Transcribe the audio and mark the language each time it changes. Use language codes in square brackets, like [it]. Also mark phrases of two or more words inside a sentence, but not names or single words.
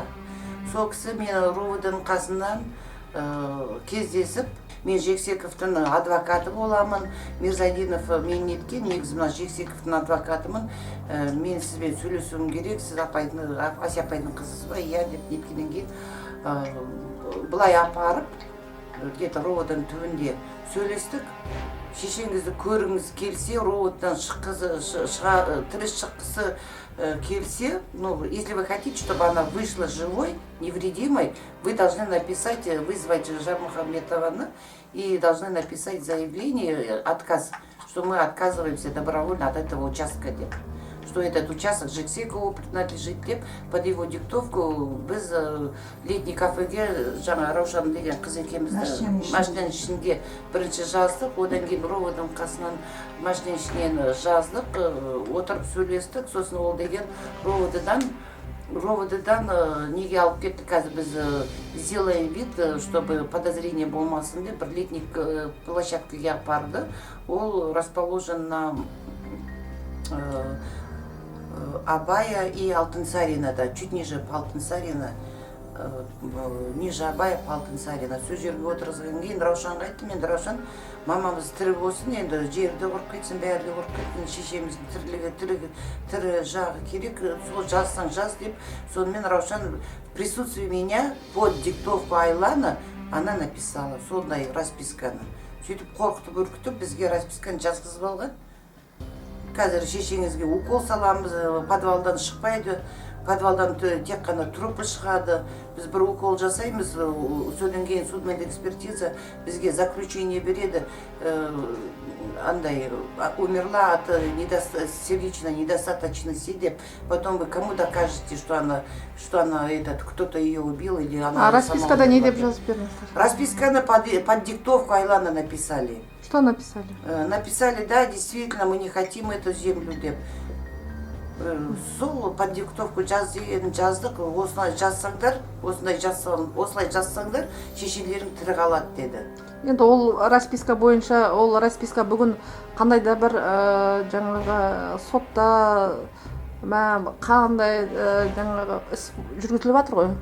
[kk] Сол кісі мен роводаның қасынан кездесіп, мен Жексековтың адвокаты боламын, Мирзадинов мен неткен, негізі мына Жексековтың адвокатымын, мен сізбен сөйлесуім керек, сіз Ася апайдың қызысыз ба, иә деп неткеннен кейін бұлай апарып, где-то роводаның түбінде сөйлестік. Шешеңізді көріңіз келсе, роводан тірі шыққысы келсе, [ru] если вы хотите, чтобы она вышла живой, невредимой, вы должны написать, вызвать Жармухаметовну и должны написать заявление, отказ, что мы отказываемся добровольно от этого участка, что этот участок Жексекову принадлежит, [kk] деп, [ru] под его диктовку [kk] біз летний кафеге жаңа Раушан деген қыз екемізді машинаның ішінде бірінші жаздық, одан кейін роводаның қасынан машинаның ішінен жаздық, отырып сөйлестік, сосын ол деген роводадан неге алып кетті, қазір біз [ru] сделаем вид, чтобы подозрение [kk] болмасын деп, бір летний площадкаға апарды. [ru] Ол расположен на Абая и Алтынсарина, да, чуть ниже Алтынсарина, ниже Абая, Алтынсарина. [kk] Сол жерге отырғызған кейін Раушанға айттым, енді Раушан, мамамыз тірі болсын, енді жерді ұрып кетсін, бәрі ұрып кетсін, шешеміздің тірі жағы керек, сол жазсаң жаз деп. [ru] Сонымен Раушан в присутствии меня под диктовку Айлана она написала [kk] сондай расписканы. Сөйтіп қорқытып-үркітіп бізге расписканы жазғызып алған. Қазір шешеңізге укол саламыз, подвалдан шықпайды, подвалдан тек қана трупы шығады. Біз бір укол жасаймыз, содан кейін судмедэкспертиза бізге заключение береді, андай, [ru] умерла от сердечной недостаточности деп. Потом вы кому докажете, что она кто-то ее убил или она... А [kk] распискада не деп жазып бердіңіз? [ru] Расписканы под диктовку Айлана написали. Что написали? Написали, да, действительно, мы не хотим эту землю деп. [kk] Сол [ru] под диктовку [kk] жаздық, осылай жазсаңдар, шешелерің тірі қалады деді. Енді ол расписка бойынша, ол расписка бүгін қандай да бір жаңағы сотта қандай жаңағы іс жүргізіліп жатыр ғой?